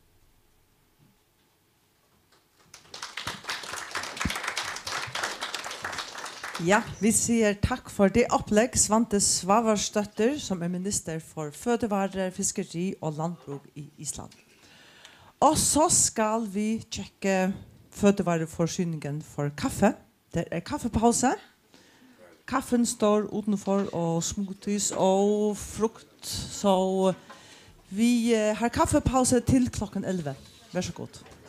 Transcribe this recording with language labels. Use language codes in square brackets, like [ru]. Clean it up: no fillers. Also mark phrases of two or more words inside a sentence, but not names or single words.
[da] Ja, vi siger tak for det oplæg, Svante Svavarsdottir, som er minister for fødevarer, fiskeri og landbrug i Island. Og så skal vi tjekke fødevareforsyningen for kaffe. Det er kaffepause. [no] Kaffen står utenfor og smoothies og frukt. [da] Så vi har kaffepause til klokken 11. Vær så god.